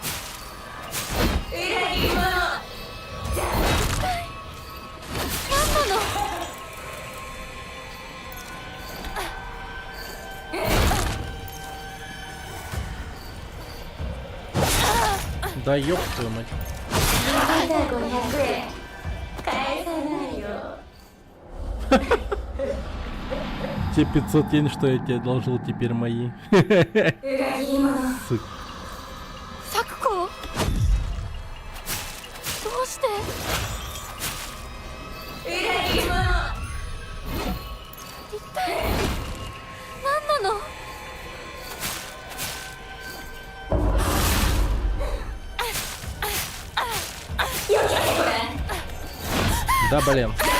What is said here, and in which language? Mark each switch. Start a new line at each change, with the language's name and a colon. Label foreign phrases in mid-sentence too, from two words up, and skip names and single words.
Japanese: 裏切り者何なの？
Russian: Да ёб твою мать.
Japanese: まだ500円返さないよ
Russian: Те 500 йен, что я тебе одолжил, теперь мои.
Japanese: 裏切り者
Russian: Сука.
Japanese: サクコどうして？裏切り者一体何なの？
Russian: Да, блин.